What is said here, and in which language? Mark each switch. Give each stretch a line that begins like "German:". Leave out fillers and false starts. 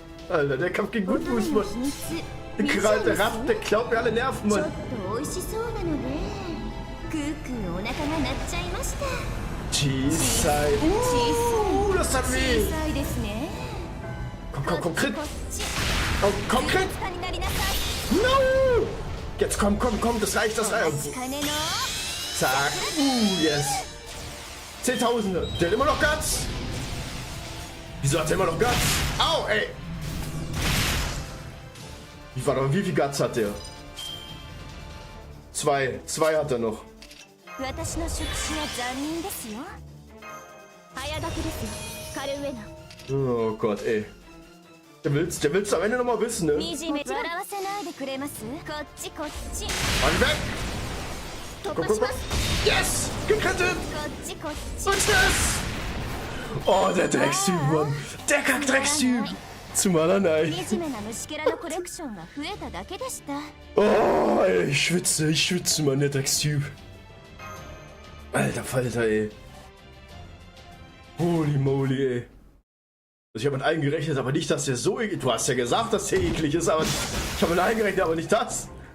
German: Alter, der Kampf ging gut, Fußball. Gerade der Raff, der klaut mir alle Nerven,
Japanese: ちょっ
German: Mann.
Japanese: と美味しそうなのね。クークーお腹が鳴っちゃいました。
German: Cheese-Side. Das hat weh.
Japanese: 小さいですね。
German: Komm, Crit.
Japanese: こっち。
German: Oh, komm, Crit.
Japanese: 下になりなさい。
German: No! Jetzt komm, das reicht.
Japanese: お待ちかねの。
German: Zack. Yes. 10.000. Der hat immer noch Guts. Wieso hat er immer noch Guts? Au, ey. Wie viel Guts hat der? 2 hat er noch.
Japanese: 私の触手は残忍ですよ。早書きですよ。カルウェナ。
German: Oh Gott, ey. Der will's am Ende noch mal wissen, ne?
Japanese: 惨め笑わせないでくれます？こっち。
German: Mann, weg!
Japanese: 突破します。
German: Yes! Gekrittet!
Japanese: こっち。
German: Was ist das? Oh, der Dreckstyp, Mann. Der Kack-Dreckstyp. Zumal nein.
Japanese: 惨めな虫けらのコレクションが増えただけでした。
German: Oh, ey, ich schwitze, Mann, der Dreckstyp. Alter Falter, ey.
English: Holy moly,
German: ey. Also ich habe mit allen gerechnet, aber nicht, dass der so eklig... Du hast ja gesagt, dass der eklig ist, aber ich habe mit allen gerechnet, aber nicht das.